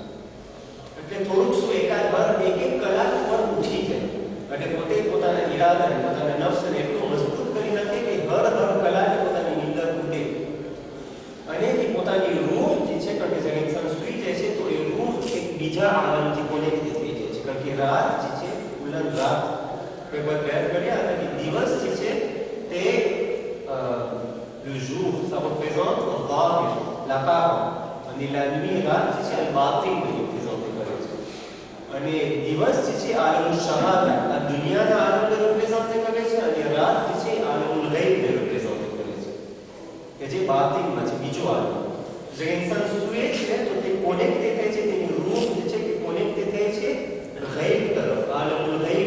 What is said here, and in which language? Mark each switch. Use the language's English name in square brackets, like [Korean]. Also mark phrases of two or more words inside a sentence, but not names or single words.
[Gujarati] એટલે થોડુંક શું એકાદ વાર એક કલાક પર ઉઠી જાય એટલે પોતે પોતાના ઈરાદાને પોતાના નફ્સને એટલું મજબૂત કરી નાખે કે હર કલાકે પોતાની નીંદર ઉઠે. અને એ પોતાની રૂહ જે છે કારણ કે જ્યારે ઇન્સાન સૂઈ જાય છે તો એ રૂહ એક બીજા આલમથી કોનેક્ટ થઈ જાય છે. કારણ કે રાત જે છે ઉલન રાત કોઈ પ્રયાસ કર્યા હતા કે દિવસ જે છે તે [French] le jour ça représente al-zahir, l'apparent, [Gujarati] અને [French] la nuit [Gujarati] રાત જે છે al-batin ને représente કરે છે. અને દિવસ જે છે આલમ શહાદા આ દુનિયાના આલમને représente કરે છે અને રાત જે છે આલમુલ ગૈબ ને représente કરે છે કે જે બાતિનમાં છે, બીજો આલમ. જ્યારે ઇન્સાન સૂએ છે તો તે કોનેક્ટ થાય છે, તેની રૂહ જે છે કે કોનેક્ટ થાય છે ગૈબ તરફ, આલમુલ ગૈબ.